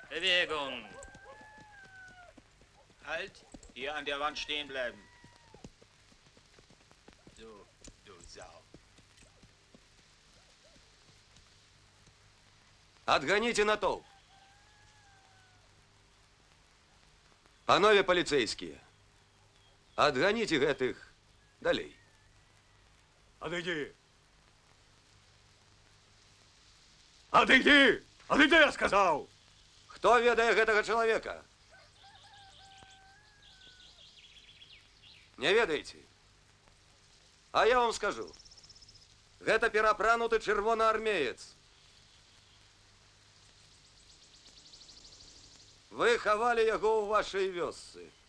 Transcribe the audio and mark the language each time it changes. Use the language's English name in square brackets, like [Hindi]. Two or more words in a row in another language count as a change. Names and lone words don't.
[German] Bewegung. Halt, hier an der Wand stehen bleiben. So, du Sau. [Russian] Отгоните натовп. Панове полицейские, отгоните [Belarusian] гэтых далей. [Russian] Отойди. Отойди! Отойди, я сказал! [Belarusian] Хто ведае гэтага чалавека? Не ведаеце? А я вам скажу. Гэта перапрануты чырвонаармеец. Вы хавалі яго ў вашай вёсцы.